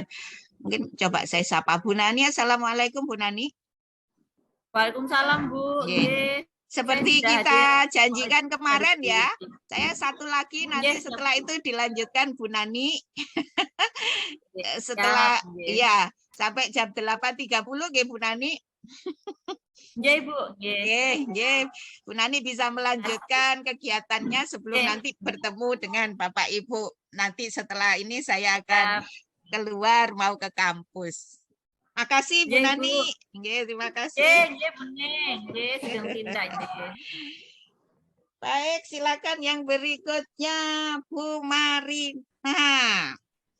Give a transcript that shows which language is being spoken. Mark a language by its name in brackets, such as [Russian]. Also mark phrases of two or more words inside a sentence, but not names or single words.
[Indonesian] Mungkin coba saya sapa Bu Nani. Assalamualaikum Bu Nani. Waalaikumsalam Bu. Seperti kita janjikan kemarin ya. Saya satu lagi nanti setelah itu dilanjutkan Bu Nani. Setelah iya sampai jam 8.30 nggih Bu Nani. Nggih Bu. Nggih. Bu Nani bisa melanjutkan kegiatannya sebelum nanti bertemu dengan Bapak Ibu. Nanti setelah ini saya akan keluar mau ke kampus. Makasih Bu Nani. Nggih, terima kasih. [Javanese] Nggih, nggih, sedang tindak nggih. [Indonesian] Baik, silakan yang berikutnya Bu Marina.